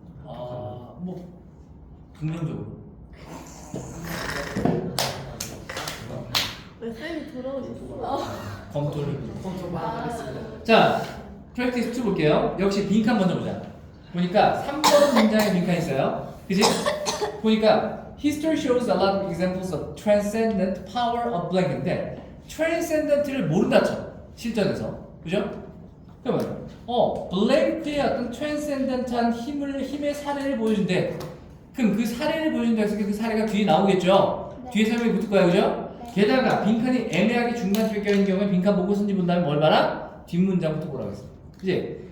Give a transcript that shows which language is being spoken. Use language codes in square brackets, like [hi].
[ko] 뭐 긍정적으로. 왜 쌤이 돌아오셨어? 검토를 하겠습니다. 자, 프랙티스 2 볼게요. 역시 빈칸 먼저 보자. 보니까 3번 문장에 빈칸 있어요. 그지? 보니까 [en] History shows a lot of examples of transcendent power of blank인데 [ko] transcendent를 모른다 쳐. 실전에서. 그죠? 그러면 blank의 어떤 transcendent한 힘의 사례를 보여준대. 그럼 그 사례를 보여준다 해서 그 사례가 뒤에 나오겠죠? 네. 뒤에 설명이 붙을 거야. 그죠? 네. 게다가 빈칸이 애매하게 중간쯤에 껴있는 경우에 빈칸 보고 선지 본 다음에 뭘 봐라? 뒷문장부터 보라고 했어. 그치?